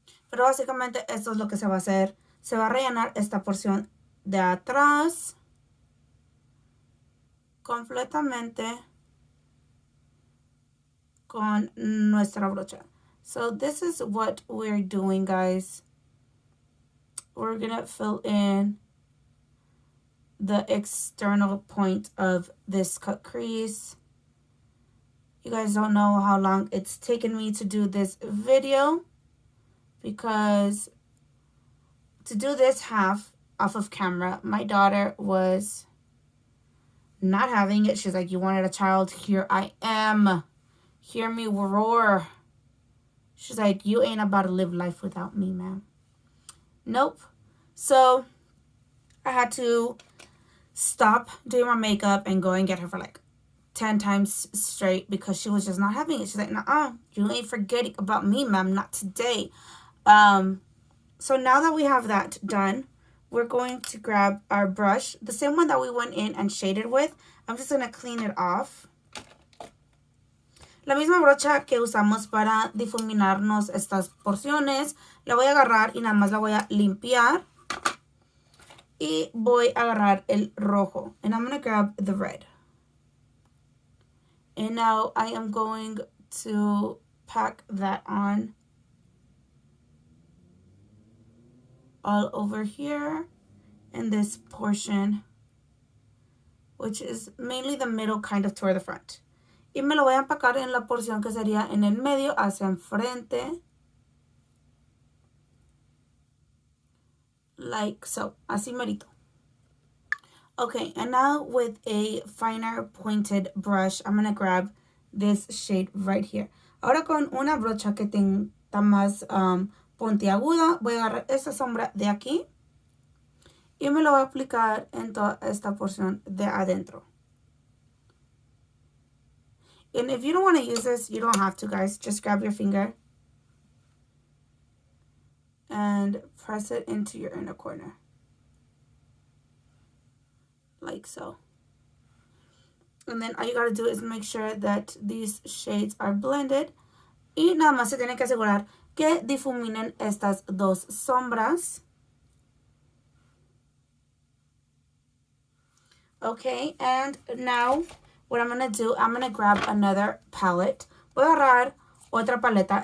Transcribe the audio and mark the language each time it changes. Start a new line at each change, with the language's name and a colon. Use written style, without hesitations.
Spanish: Pero básicamente esto es lo que se va a hacer. Se va a rellenar esta porción de atrás completamente con nuestra brocha.
English: So this is what we're doing, guys. We're gonna fill in the external point of this cut crease. You guys don't know how long it's taken me to do this video because to do this half off of camera. My daughter was not having it. She's like, you wanted a child? Here I am. Hear me roar. She's like, you ain't about to live life without me, ma'am. Nope. So I had to stop doing my makeup and go and get her for like 10 times straight because she was just not having it. She's like, nah, you ain't forgetting about me, ma'am. Not today. So now that we have that done, we're going to grab our brush, the same one that we went in and shaded with. I'm just going to clean it off.
Spanish: La misma brocha que usamos para difuminarnos estas porciones, la voy a agarrar y nada más la voy a limpiar. Y voy a agarrar el rojo.
English: And I'm going to grab the red. And now I am going to pack that on all over here in this portion, which is mainly the middle, kind of toward the front.
Spanish: Y me lo voy a empacar en la porción que sería en el medio hacia enfrente.
English: Like so, así merito. Okay, and now with a finer pointed brush, I'm going to grab this shade right here.
Spanish: Ahora con una brocha que está más puntiaguda, voy a agarrar esta sombra de aquí y me lo voy a aplicar en toda esta porción de adentro.
English: And if you don't want to use this, you don't have to, guys. Just grab your finger and press it into your inner corner. Like so. And then all you gotta do is make sure that these shades are blended.
Spanish: Y nada más se tiene que asegurar que difuminen estas dos sombras.
English: Okay, and now what I'm gonna do, I'm gonna grab another palette.
Spanish: Voy a agarrar otra paleta.